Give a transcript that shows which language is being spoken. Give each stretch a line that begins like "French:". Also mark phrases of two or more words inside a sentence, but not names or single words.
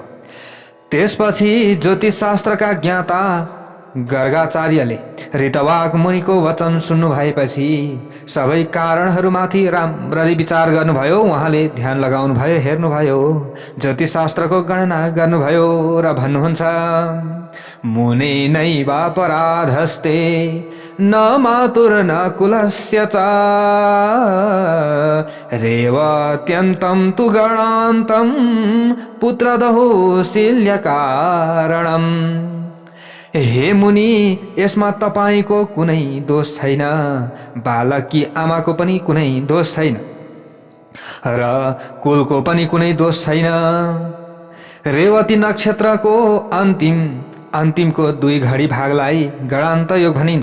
Nepali: त्यसपछि ज्योतिष शास्त्रका ज्ञाता गर्गाचार्यले ऋतवाक मुनिको वचन सुन्नु भएपछि सबै कारणहरूमाथि राम्ररी विचार गर्नुभयो। उहाँले ध्यान लगाउनु भयो, हेर्नुभयो, ज्योतिष शास्त्रको गणना गर्नुभयो र भन्नुहुन्छ,
Sanskrit: मुने नैवापराधस्ते न मातुर न कुलस्य च रेवत्यन्तं तु गणान्तं पुत्रदहो शिल्य कारणम्।
Nepali: हे मुनि, यसमा तपाईको कुनै दोष छैन, बालकी आमाको पनि कुनै दोष छैन र कुलको पनि कुनै दोष छैन। रेवती नक्षत्रको अन्तिमको 2 घडी भागलाई गणान्त योग भनिन्छ।